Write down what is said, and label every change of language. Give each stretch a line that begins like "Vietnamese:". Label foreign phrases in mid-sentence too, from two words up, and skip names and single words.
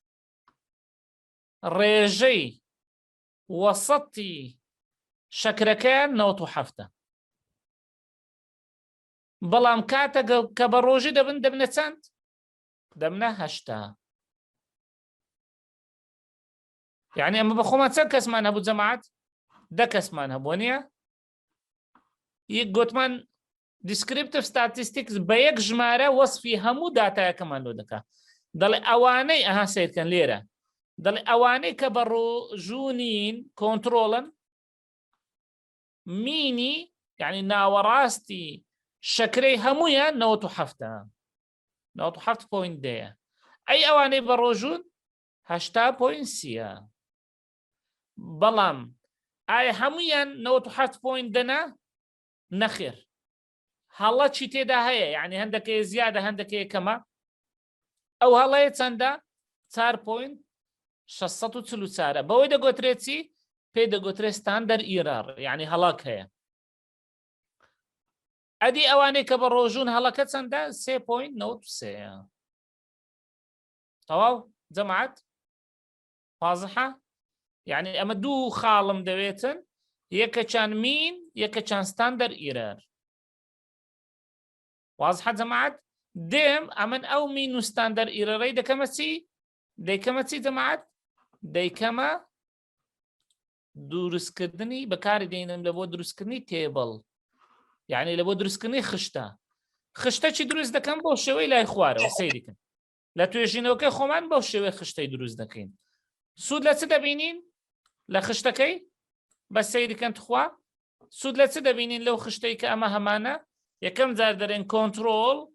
Central Kurdish: ڕێژەی وەسەتی شەکرەکەیان 97 بەڵام کاتە کە بە ڕۆژی دەبنە چەند دەبنە 80 یعنی ئەمە بەخۆمان چەند کەسمان هەبوو جەماعەت 10 کەسمان هەبوو نییە یەک گوتمان
English: descriptive statistics
Central Kurdish: بە یەک ژمارە وەسفی هەموو داتایەکەمان لۆ دەکات دەڵێ ئەوانەی ئەها سیرکەن لێرە دەڵێ ئەوانەی کە بە ڕۆژوونین کۆنترۆڵن مینی یعنی ناوەڕاستی شەکرەی هەمویان 97.10 ئەی ئەوانەی بە ڕۆژوون 80.30 بەڵام ئایا هەمویان 97.10 نەخێر هەڵە چی تێدا هەیە یعنی هەندێکی زیادە هەندێکی کەمە ئەو هەڵەیە چەندە 4.644 بەوەی دەگوترێت چی پێی دەگوترێت
English: standard error
Central Kurdish: یعنی هەڵاک هەیە ئەدی ئەوانەی کە بە ڕۆژوون هەڵەکە چەندە 3.93 تەواو جەماعەت واضحە یعنی ئەمە دوو خاڵم دەوێتن یەکەچان مین یەکەچان
English: standard error
Central Kurdish: واضحە جەماعەت دێم ئەمن ئەو مین و
English: standard error
Central Kurdish: ەی دەکەمە چی دەیکەمە چی جەماعەت دەیکەمە دروستکردنی بەکاری دێنم لە بۆ دروستکردنی تێبڵ یعنی لە بۆ دروستکردنی خشتە چی دروست دەکەم بۆ شێوەی لای خوارەوە سەیریکن لە توێژینەوەکەی خۆمان بەو شێوەی خشتەی دروست دەکەین سوود لە چ دەبینین لە خشتەکەی بە سەیریکەن تخوا سوود لە چ دەبینین لەو خشتەی کە ئەمە هەمانە یەکەم جار دەرێن کۆنترۆڵ